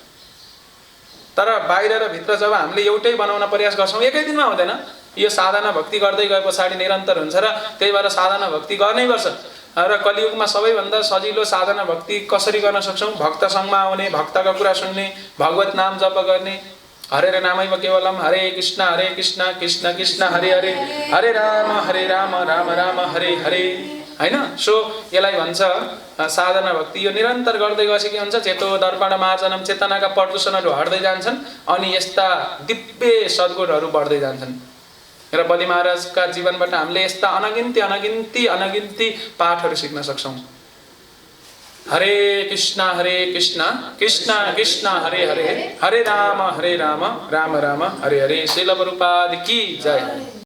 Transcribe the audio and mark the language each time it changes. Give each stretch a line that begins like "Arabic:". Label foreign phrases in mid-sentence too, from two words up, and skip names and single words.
Nepali: तर बाहिर र भित्र जब हामीले एउटै बनाउन प्रयास गर्छौँ, एकै दिनमा हुँदैन। यो साधना भक्ति गर्दै गए पछाडि निरन्तर हुन्छ र त्यही भएर साधना भक्ति गर्नै पर्छ। र कलियुगमा सबैभन्दा सजिलो साधना भक्ति कसरी गर्न सक्छौँ? भक्त सङ्घमा आउने, भक्तका कुरा सुन्ने, भगवत नाम जप गर्ने।
Sanskrit: हरे नामैव केवलम हरे कृष्ण कृष्ण कृष्ण हरे हरे, हरे राम राम राम हरे हरे,
Nepali: हैन? सो यसलाई भन्छ साधना भक्ति। यो निरन्तर गर्दै गएपछि के हुन्छ?
Sanskrit: चेतो दर्पण मार्जनम,
Nepali: चेतनाका प्रदूषणहरू हट्दै जान्छन् अनि यस्ता दिव्य सद्गुणहरू बढ्दै जान्छन्। र बलि महाराजका जीवनबाट हामीले यस्ता अनगिन्ती पाठहरू सिक्न सक्छौँ।
Sanskrit: हरे कृष्ण कृष्ण कृष्ण हरे हरे, हरे राम राम राम हरे हरे।
Hindi: श्रील प्रभुपाद की जय।